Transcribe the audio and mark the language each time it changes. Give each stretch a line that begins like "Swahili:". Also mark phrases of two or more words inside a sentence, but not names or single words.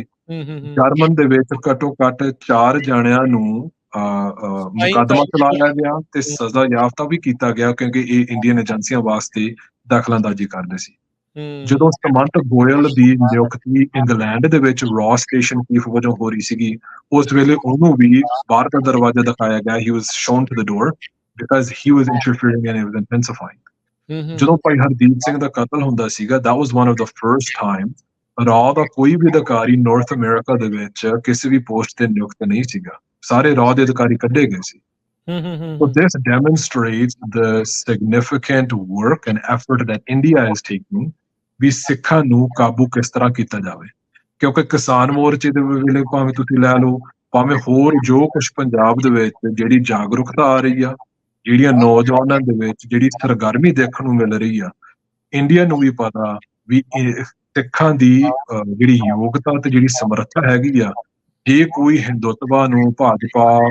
Punjabi: ਜਰਮਨ ਦੇ ਵਿੱਚ ਘੱਟੋ ਘੱਟ 4 ਜਣਿਆਂ ਨੂੰ ਮੁਕੱਦਮਾ ਚਲਾਇਆ ਗਿਆ ਤੇ ਸਜ਼ਾ ਯਾਫਤਾ ਵੀ ਕੀਤਾ ਗਿਆ ਕਿਉਂਕਿ ਇਹ ਇੰਡੀਅਨ ਏਜੰਸੀਆਂ ਵਾਸਤੇ ਦਖਲਅੰਦਾਜ਼ੀ ਕਰਦੇ ਸੀ। ਜਦੋਂ ਸਮੰਤ ਗੋਇਲ ਦੀ ਨਿਯੁਕਤੀ ਇੰਗਲੈਂਡ ਦੇ ਵਿੱਚ ਰॉ
English: station chief
Punjabi: ਵਜੋਂ ਹੋ ਰਹੀ ਸੀਗੀ, ਉਸ ਵੇਲੇ ਉਹਨੂੰ ਵੀ ਬਾਹਰ ਦਾ ਦਰਵਾਜ਼ਾ ਦਿਖਾਇਆ ਗਿਆ,
English: he was shown to the door because he was interfering and it was intensifying.
Punjabi: ਜਦੋਂ ਭਾਈ ਹਰਦੀਪ ਸਿੰਘ ਦਾ ਕਤਲ ਹੁੰਦਾ ਸੀਗਾ,
English: that was one of the first time
Punjabi: ਰਾਅ ਦਾ ਕੋਈ ਵੀ ਅਧਿਕਾਰੀ ਨਾਰਥ ਅਮਰੀਕਾ ਦੇ ਵਿੱਚ ਕਿਸੇ ਵੀ ਪੋਸਟ ਤੇ ਨਿਯੁਕਤ ਨਹੀਂ ਸੀਗਾ, ਸਾਰੇ ਰਾਅ ਦੇ ਅਧਿਕਾਰੀ ਕੱਢੇ ਗਏ ਸੀ।
English: So this demonstrates the significant work and effort that India is taking
Punjabi: ਵੀ ਸਿੱਖਾਂ ਨੂੰ ਕਾਬੂ ਕਿਸ ਤਰ੍ਹਾਂ ਕੀਤਾ ਜਾਵੇ, ਕਿਉਂਕਿ ਕਿਸਾਨ ਮੋਰਚੇ ਦੇ ਵੇਲੇ ਭਾਵੇਂ ਤੁਸੀਂ ਲੈ ਲਓ, ਭਾਵੇਂ ਹੋਰ ਜੋ ਕੁਝ ਪੰਜਾਬ ਦੇ ਵਿੱਚ ਜਿਹੜੀ ਜਾਗਰੂਕਤਾ ਆ ਰਹੀ ਆ, ਜਿਹੜੀਆਂ ਨੌਜਵਾਨਾਂ ਦੇ ਵਿੱਚ ਜਿਹੜੀ ਸਰਗਰਮੀ ਦੇਖਣ ਨੂੰ ਮਿਲ ਰਹੀ ਆ, ਇੰਡੀਆ ਨੂੰ ਵੀ ਪਤਾ ਵੀ ਸਿੱਖਾਂ ਦੀ ਜਿਹੜੀ ਯੋਗਤਾ ਤੇ ਜਿਹੜੀ ਸਮਰੱਥਾ ਹੈਗੀ ਆ, ਜੇ ਕੋਈ ਹਿੰਦੂਤਵਾ ਨੂੰ, ਭਾਜਪਾ,